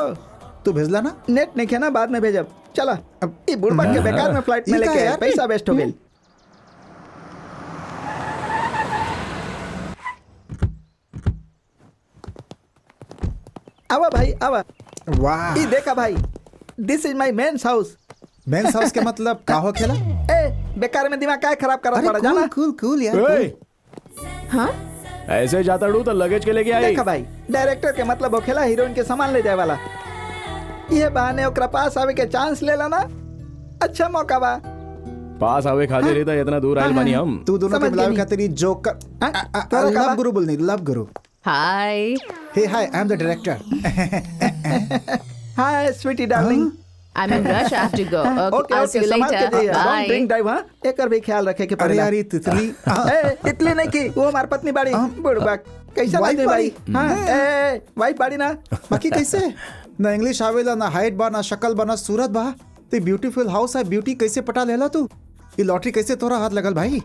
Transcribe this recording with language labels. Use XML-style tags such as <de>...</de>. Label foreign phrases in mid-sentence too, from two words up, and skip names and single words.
<bho>तू भेजला ना। नेट नहीं है ना बाद में भेजब चला ई बुढ़बा के बेकार में फ्लाइट में ई का लेके यार? पैसा वेस्ट हो गेल आवा भाई आवा वाह ई देखा भाई</bho> <en>this is my men's house</en> <bho>मेंस हाउस के मतलब का हो खेला। ए बेकार में दिमाग काय खराब करत अरे पड़ा जाना</bho> <en>cool cool yaar ओए,</en> <bho>हाँ ऐसे जाता डू तो लगेज के लेके आई। देखा भाई डायरेक्टर के मतलब होखेला हीरोइन के सामान ले जाए वाला ये बहाने ओकरा पास आवे के चांस ले ला ना अच्छा मौका बा पास आवे खाते रहता इतना दूर आइल बानी हम। तू दोनों के समझ मिलावे गई खातिर ई जोकर हाँ? तोरा का लव बा? गुरु बोलनी</bho> <en>love guru. हाय hey hi I am the director. hi sweety darling I'm in rush. I have to go. Okay, ओके I'll ओके see you</en> <bho>संभाल के</bho> <en>later.</en> <bho>जाइए डोंट</bho> <en>Bye. drink drive</en> <bho>हां एकर भी ख्याल रखे के अरे पड़ेला यार ये तितली ए तितली नहीं की वो हमार पत्नी बाड़ी बुढ़बा कैसा वाइफ बात है भाई बाड़ी? हां ए वाइफ बाड़ी ना बाकी कैसे ना इंग्लिश आवेला ना हाइट बा ना शक्ल बा ना सूरत बा ते</bho> <en>beautiful house</en> <bho>है ब्यूटी कैसे पटा लेला तू। ये लॉटरी कैसे तोरा हाथ लगल भाई।</bho>